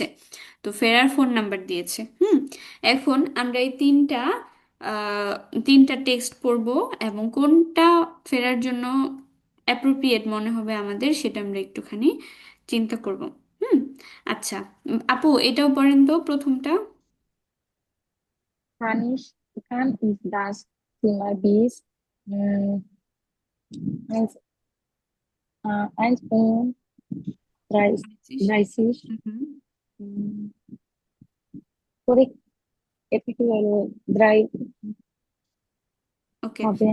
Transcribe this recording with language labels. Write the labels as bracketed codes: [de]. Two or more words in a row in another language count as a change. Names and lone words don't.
[bn] তো ফেরার ফোন নাম্বার দিয়েছে। এখন আমরা এই আহ, তিনটা টেক্সট পড়বো, এবং কোনটা ফেরার জন্য অ্যাপ্রোপ্রিয়েট মনে হবে আমাদের সেটা আমরা একটুখানি চিন্তা করব। হুম। আচ্ছা, আপু এটাও পড়েন তো প্রথমটা। [de] Kann ich das Zimmer bis mm, 1:30 [bn] হুম। mm, করে effektuell 3 ওকে। [de] haben?